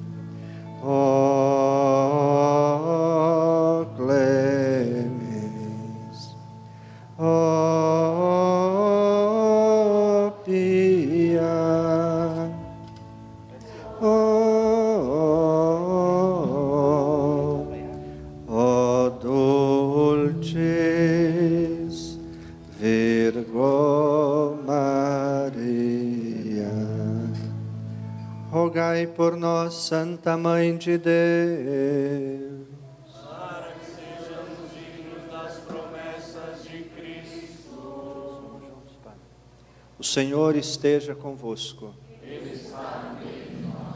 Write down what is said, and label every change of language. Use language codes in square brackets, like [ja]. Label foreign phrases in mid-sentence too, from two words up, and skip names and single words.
[la] O clemens, o pia, o dulcis Virgo Maria. [pt] Rogai por nós, Santa Mãe de Deus, para que sejamos dignos das promessas de Cristo. o Senhor esteja convosco. Ele está no meio de nós.